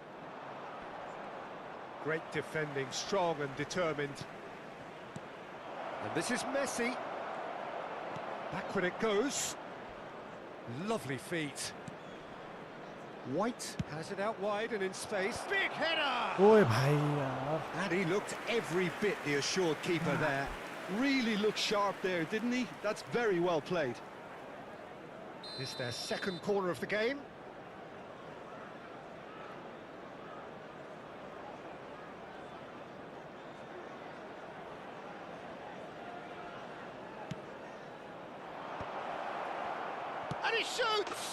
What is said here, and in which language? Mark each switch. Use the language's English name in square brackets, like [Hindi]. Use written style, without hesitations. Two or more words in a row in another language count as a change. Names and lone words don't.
[English] Great defending, strong and determined. And this is Messi. Backward it goes. Lovely feet. White has it out wide and in space. Big header! [Hindi] ओए भाई यार. [English] And he looked every bit the assured keeper there. Really looked sharp there, didn't he? That's very well played. It's their second corner of the game. And he shoots!